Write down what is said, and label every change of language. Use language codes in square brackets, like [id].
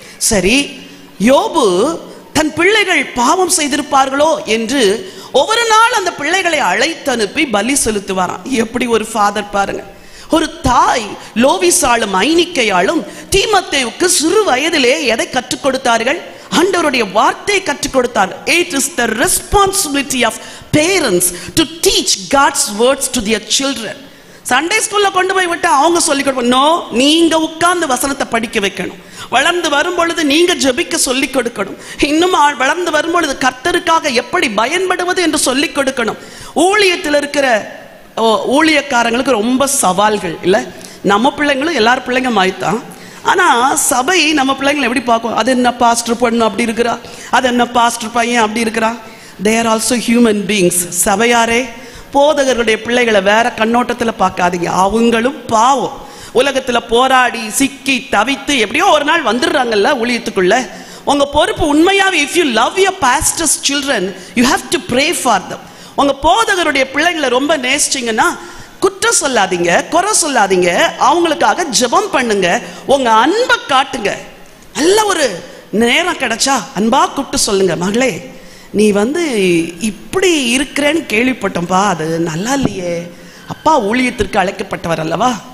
[ta] சரி, யோபு தன் பிள்ளைகள் பாவம் செய்திருப்பார்களோ என்று ஒவ்வொரு நாள் அந்த பிள்ளைகளை அழைத்து அனுப்பி பலி செலுத்துவாராம். எப்படி ஒரு ஃபாதர் பாருங்க. ஒரு தாய் லோவிசாலும் ஐனிக்கையாலும் தீமோத்தேயுவுக்கு சிறு வயதிலே எதை கற்றுக் கொடுத்தார்கள்? ஆண்டவருடைய வார்த்தையை கற்றுக் கொடுத்தார்கள். [en] It is the responsibility of parents to teach God's words to their children. [ta] Sunday ஸ்கூல்ல கொண்டு போய் விட்டு அவங்க சொல்லிக் கொடுப்பாங்க. நோ, நீங்க உட்கார்ந்து வசனத்தை படிக்க வைக்கணும். வளர்ந்து வரும் பொழுது நீங்க ஜெபிக்க சொல்லிக் கொடுக்கணும். இன்னும் வளர்ந்து வரும் பொழுது கர்த்தருக்காக எப்படி பயன்படுவது என்று சொல்லிக் கொடுக்கணும். ஊழியத்தில் இருக்கிற ஊழியக்காரங்களுக்கு ரொம்ப சவால்கள் இல்லை. நம்ம பிள்ளைங்களும் எல்லார் பிள்ளைங்க மாய்த்தான். ஆனா சபை நம்ம பிள்ளைங்களை எப்படி பார்க்கும்? அது என்ன பாஸ்டர் பொண்ணு அப்படி இருக்கிறா, அது என்ன பாஸ்டர் பையன் அப்படி இருக்கிறா. [en] they are also human beings. [ta] சபையாரே, போதகர்களுடைய பிள்ளைகளை வேற கண்ணோட்டத்தில் பார்க்காதீங்க. அவங்களும் பாவம். உலகத்துல போராடி சிக்கி தவித்து எப்படியோ ஒரு நாள் வந்துடுறாங்கல்ல ஊழியத்துக்குள்ள. உங்க பொறுப்பு உண்மையாவே, [en] if you love your pastor's children, you have to pray for them. [ta] உங்க போதகருடைய பிள்ளைகளை ரொம்ப நேசிச்சீங்கன்னா குற்றம் சொல்லாதீங்க, குறை சொல்லாதீங்க, அவங்களுக்காக ஜெபம் பண்ணுங்க, உங்க அன்பை காட்டுங்க. நல்ல ஒரு நேரம் கிடைச்சா அன்பா கூப்பிட்டு சொல்லுங்க, மகளே நீ இப்படி இருக்கிறேன்னு கேள்விப்பட்டோம்பா, அது நல்லா இல்லையே, அப்பா ஊழியத்திற்கு அழைக்கப்பட்டவர் அல்லவா.